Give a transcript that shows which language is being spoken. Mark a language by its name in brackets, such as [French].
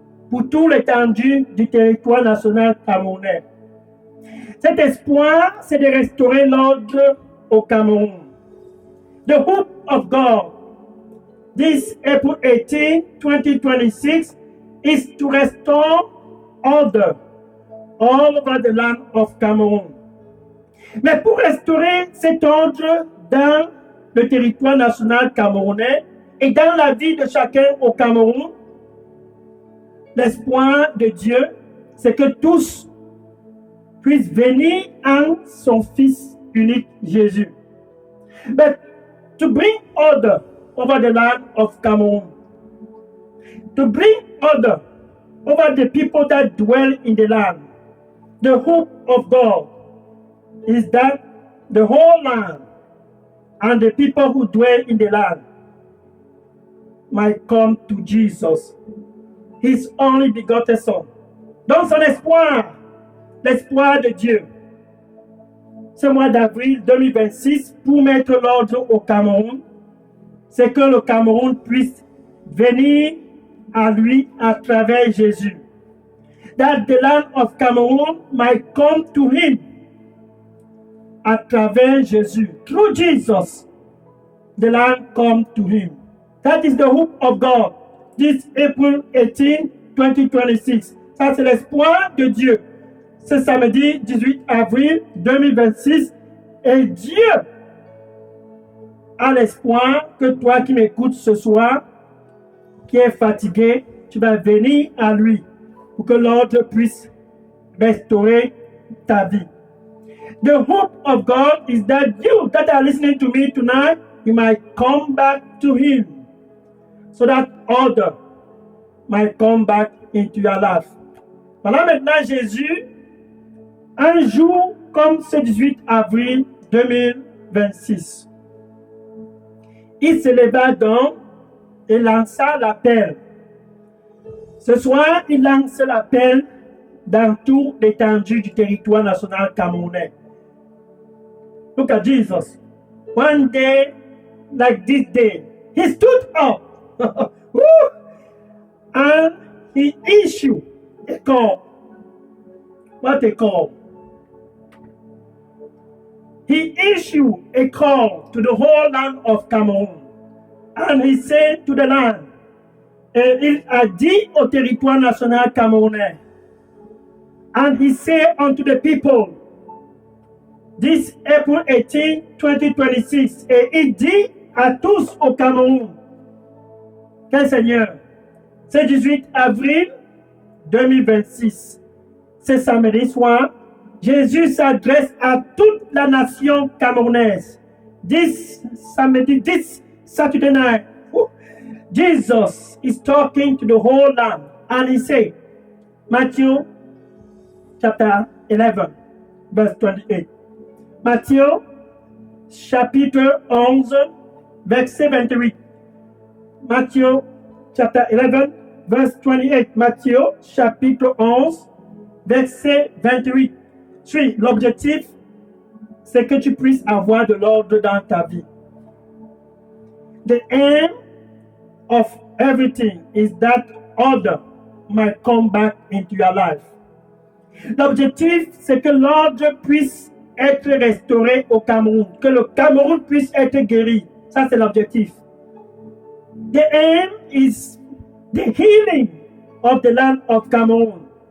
[French] pour tout l'étendue du territoire national camerounais. Cet espoir, c'est de restaurer l'ordre au Cameroun. [English] The hope of God this April 18, 2026 is to restore order all over the land of Cameroon. [French] Mais pour restaurer cet ordre dans le territoire national camerounais et dans la vie de chacun au Cameroun, l'espoir de Dieu, c'est que tous puissent venir en son Fils unique Jésus. [English] But to bring order over the land of Cameroon, to bring order over the people that dwell in the land, the hope of God is that the whole land and the people who dwell in the land might come to Jesus, his only begotten Son. [French] Donc son espoir, l'espoir de Dieu, ce mois d'avril 2026, pour mettre l'ordre au Cameroun, c'est que le Cameroun puisse venir à lui à travers Jésus. [English] That the land of Cameroon might come to him [French] à travers Jésus. [English] Through Jesus, the land come to him. That is the hope of God. This April 18, 2026. [French] Ça, c'est l'espoir de Dieu. Ce samedi 18 avril 2026. Et Dieu a l'espoir que toi qui m'écoutes ce soir, qui es fatigué, tu vas venir à lui pour que l'ordre puisse restaurer ta vie. [English] The hope of God is that you that are listening to me tonight, you might come back to him so that order might come back into your life. [French] Voilà maintenant Jésus, un jour comme ce 18 avril 2026. Il se leva donc et lança l'appel. Ce soir, il lance l'appel dans toute l'étendue du territoire national camerounais. [English] Look at Jesus. One day, like this day, he stood up and he issued a call. What a call. He issued a call to the whole land of Cameroon. And he said to the land, [French] et il a dit au territoire national camerounais, [English] and he said unto the people, this April 18, 2026, [French] et il dit à tous au Cameroun, quel Seigneur, c'est 18 avril 2026, c'est samedi soir, Jésus s'adresse à toute la nation camerounaise. [English] This Saturday night, Jesus is talking to the whole land, and he said, Matthew chapter 11, verse 28. [French] Matthieu chapitre 11, verset 28. [English] Matthieu chapter 11, verse 28. [French] Matthieu chapitre 11, verset 28. Oui, l'objectif, c'est que tu puisses avoir de l'ordre dans ta vie. [English] The aim of everything is that order might come back into your life. [French] L'objectif, c'est que l'ordre puisse être restauré au Cameroun, que le Cameroun puisse être guéri. Ça, c'est l'objectif. [English] The aim is the healing of the land of Cameroon.